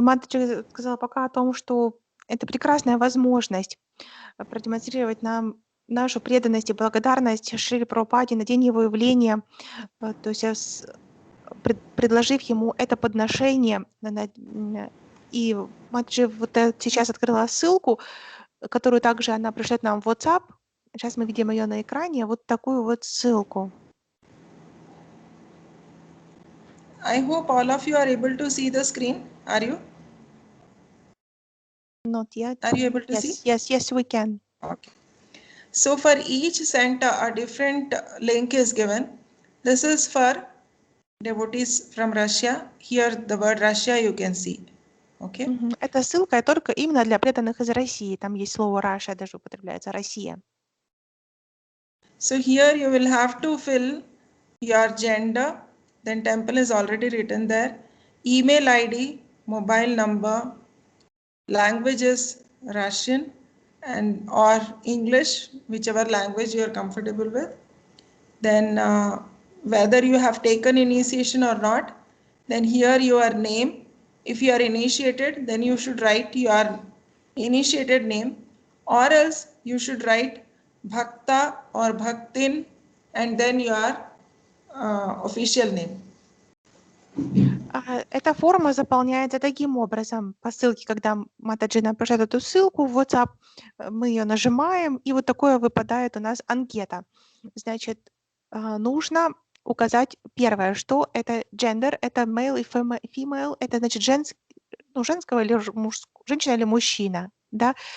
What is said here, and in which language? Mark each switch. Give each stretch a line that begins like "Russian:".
Russian: Матаджи сказала пока о том, что это прекрасная возможность продемонстрировать нам нашу преданность и благодарность Шриле Прабхупаде на день его явления, то есть предложив ему это подношение. И Матаджи вот сейчас открыла ссылку, которую также она пришлет нам в WhatsApp. Сейчас мы видим ее на экране, вот такую вот ссылку.
English: I hope all of you are able to see the screen. Are you? Not yet. Are you able to see? Yes, we can. Okay. So for each center, a different link is given. This is for devotees from Russia. Here the word Russia you can see. Okay.
Russian: Эта ссылка только именно для преданных из России. Там есть слово Russia, даже употребляется Россия.
English: So here you will have to fill your gender, then temple is already written there, email ID, mobile number, language is Russian and or English, whichever language you are comfortable with. Then whether you have taken initiation or not, then here your name. If you are initiated, then you should write your initiated name, or else you should write Bhakta or Bhaktin and then your official name.
Russian: Эта форма заполняется таким образом. По ссылке, когда Матаджи нам пришлет эту ссылку в WhatsApp, мы ее нажимаем, и вот такое выпадает у нас анкета. Значит, нужно указать первое, что это gender, это male и female, это значит женского или женщина или мужчина, да?